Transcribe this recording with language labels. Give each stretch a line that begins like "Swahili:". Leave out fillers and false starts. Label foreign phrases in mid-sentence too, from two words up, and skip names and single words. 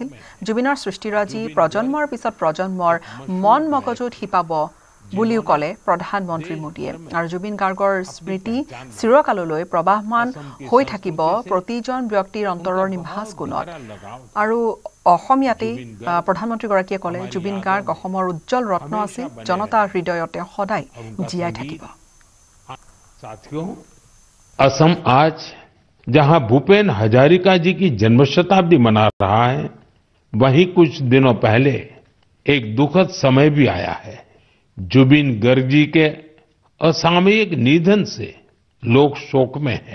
Assamese: জুবিনৰ সৃষ্টিৰাজি প্ৰজন্মৰ পিছত প্ৰজন্মৰ মন মগজুত হিপাব বুলিও কলে প্ৰধানমন্ত্ৰী মোদীয়ে। আৰু জুবিন গাৰ্গৰ স্মৃতি চিৰকাললৈ প্ৰবাহমান হৈ থাকিব প্ৰতিজন ব্যক্তিৰ অন্তৰৰ নিভাঁজ কোণত। আৰু অসমীয়াতেই প্ৰধানমন্ত্ৰীগৰাকীয়ে কলে জুবিন গাৰ্গ অসমৰ উজ্জ্বল ৰত্ন আছিল, জনতাৰ হৃদয়তে সদায় জীয়াই থাকিব।
Hindi: साथियों, असम आज जहां भूपेन हजारिका जी की जन्म शताब्दी मना रहा है, वहीं कुछ दिनों पहले एक दुखद समय भी आया है। जुबिन गर्ग जी के असामयिक निधन से लोग शोक में हैं।